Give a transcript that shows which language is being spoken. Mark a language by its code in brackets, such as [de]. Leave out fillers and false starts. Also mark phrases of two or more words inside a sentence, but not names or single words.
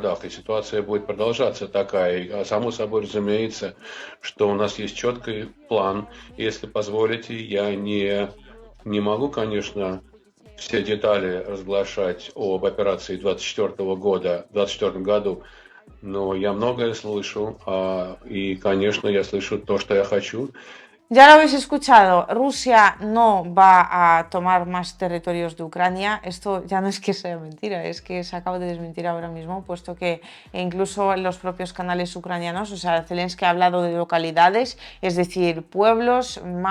[ru] И ситуация будет продолжаться такая. Само собой разумеется, что у нас есть четкий план. Если позволите, я не могу, конечно, все детали разглашать об операции 2024 году, но я многое слышу, и, конечно, я слышу то, что я хочу. [es] Ya lo habéis escuchado, Rusia no va a tomar más territorios de Ucrania. Esto ya no es que sea mentira, es que se acaba de desmentir ahora mismo, puesto que incluso en los propios canales ucranianos, o sea, Zelensky ha hablado de localidades, es decir, pueblos más